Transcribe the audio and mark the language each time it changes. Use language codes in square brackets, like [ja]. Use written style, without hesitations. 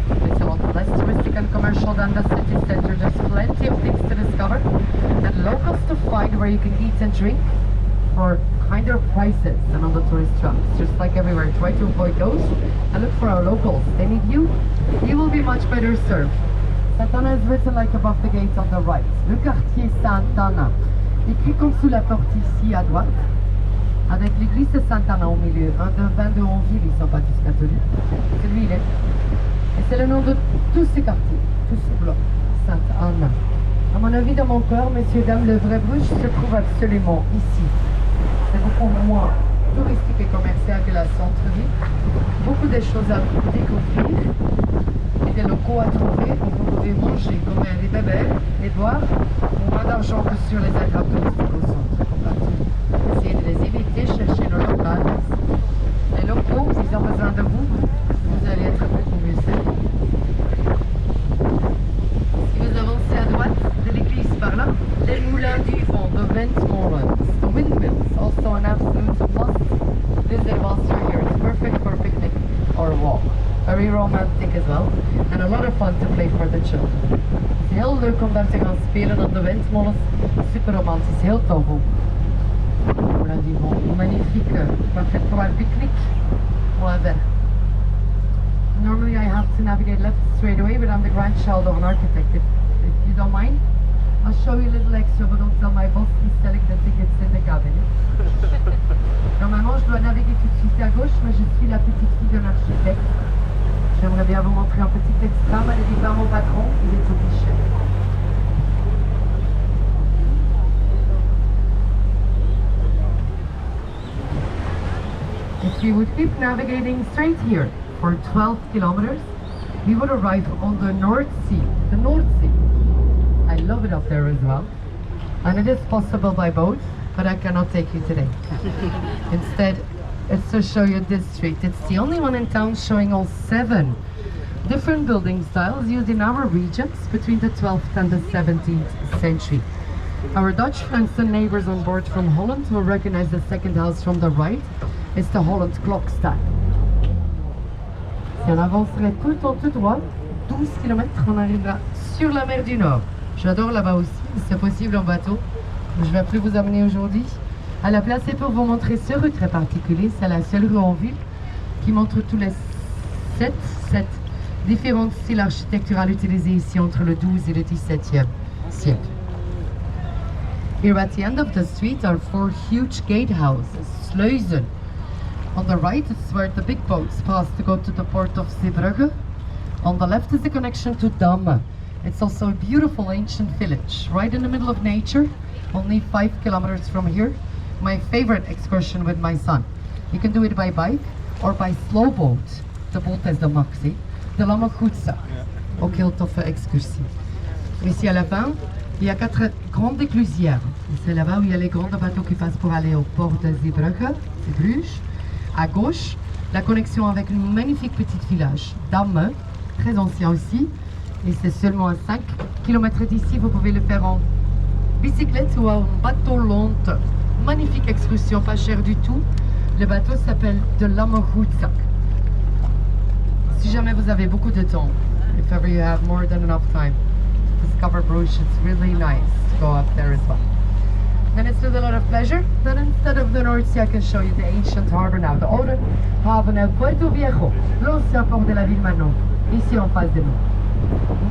[en] It's a lot less touristic and commercial than the city center. There's plenty of things to discover and locals to find where you can eat and drink for kinder prices than on the tourist traps. Just like everywhere, try to avoid those and look for our locals. They need you. You will be much better served. Sant'Anna is written like above the gate on the right. [fr] Le quartier Sant'Anna, écrit comme sous la porte ici à droite, avec l'église de Sant'Anna au milieu. Un de 22 en ville, ils ne sont pas tous catholiques. Celui, il est. Et c'est le nom de tous ces quartiers, tous ces blocs. Sant'Anna. À mon avis, dans mon cœur, messieurs, dames, le vrai Bruges se trouve absolument ici. C'est beaucoup moins touristique et commercial que la centre-ville. Beaucoup de choses à découvrir et des locaux à trouver où vous pouvez manger, comer des bébés et boire pour moins d'argent que sur les attrapes touristiques au centre. Comme partout. Essayez de les éviter, cherchez nos locales. Les locaux, s'ils ont besoin de vous, vous allez être beaucoup mieux servis. Si vous avancez à droite de l'église par là, les moulins du vent de Ventmolen, [en] the windmills, also an absolute must visit whilst you're here. It's perfect for a picnic or a walk. Very romantic as well, and a lot of fun to play for the children. [nl] Het is heel leuk om daar te gaan spelen op de windmolens. Super romantisch, heel tof ook. [fr] Moulin du vent, magnifique, parfait pour un pique-nique ou un verre. [en] Normally I have to navigate left straight away, but I'm the grandchild of an architect. If you don't mind, I'll show you a little extra, but don't tell my boss he's selling the tickets in the cabin. [fr] Normalement, je dois naviguer tout de suite à gauche, mais je suis la petite fille d'un architecte. J'aimerais bien vous montrer un petit extra, mais ne dis pas à mon patron, il est au guichet. [en] If we would keep navigating straight here for 12 kilometers, we would arrive on the North Sea. The North Sea. I love it up there as well. And it is possible by boat, but I cannot take you today. Instead, it's to show you this street. It's the only one in town showing all 7 different building styles used in our regions between the 12th and the 17th century. Our Dutch friends and neighbors on board from Holland will recognize the second house from the right. It's the Holland clock style. [fr] Si on avancerait tout en tout droit, 12 km, on arrivera sur la mer du Nord. J'adore là-bas aussi, c'est possible en bateau. Je ne vais plus vous amener aujourd'hui. À la place, c'est pour vous montrer ce rue très particulier. C'est la seule rue en ville qui montre tous les 7 différents styles architecturaux utilisés ici entre le 12 et le 17e siècle. [en] Here at the end of the street are 4 huge gatehouses, sluizen. On the right is where the big boats pass to go to the port of Zeebrugge. On the left is the connection to Damme. It's also a beautiful ancient village, right in the middle of nature, only 5 kilometers from here. My favorite excursion with my son. You can do it by bike or by slow boat. [nl] De boot is de maxi. De Lamme Goedza. Ook heel toffe excursie. [fr] Ici à la fin, il y a 4 grandes éclusières. C'est là-bas où il y a les grands bateaux qui passent pour aller au port de Zeebrugge, c'est Bruges. À gauche, la connexion avec un magnifique petit village, Damme, très ancien aussi. Et c'est seulement à 5 km d'ici, vous pouvez le faire en bicyclette ou en bateau lente. Magnifique excursion, pas cher du tout. Le bateau s'appelle de Lammerhoutsak. Si jamais vous avez beaucoup de temps, [en] if ever you have more than enough time to discover Bruges, it's really nice to go up there as well. Then it's with a lot of pleasure that instead of the North Sea, I can show you the ancient harbor now, the older haven of Puerto Viejo, [fr] l'ancien port de la ville maintenant, ici en face de nous.